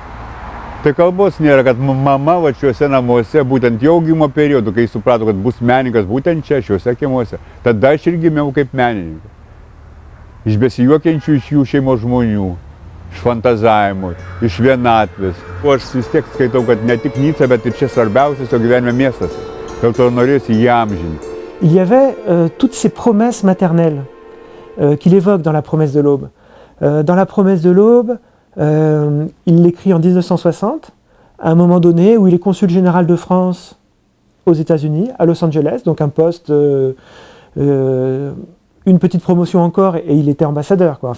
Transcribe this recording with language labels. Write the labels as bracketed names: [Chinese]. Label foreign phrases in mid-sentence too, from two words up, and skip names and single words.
[Lithuanian] Tai kalbos nėra, kad mama va šiuose namuose, būtent jau augimo periodu, kai suprato, kad bus menininkas būtent čia, šiuose kiemuose, tada aš ir gimiau kaip menininkas. Iš besijuokiančių iš jų šeimos žmonių, iš fantazavimo, iš vienatvės. O aš vis tiek skaitau, kad ne tik Nica, bet ir čia svarbiausias jo gyvenime miestas. Dėl to norėjusi įamžinti. [French] Il y avait toutes ces promesses maternelles qu'il évoque dans La promesse de l'aube. Dans La promesse de l'aube, il l'écrit en 1960, à un moment donné où il est consul général de France aux États-Unis, à Los Angeles, donc un poste, une petite promotion encore, et il était ambassadeur, quoi.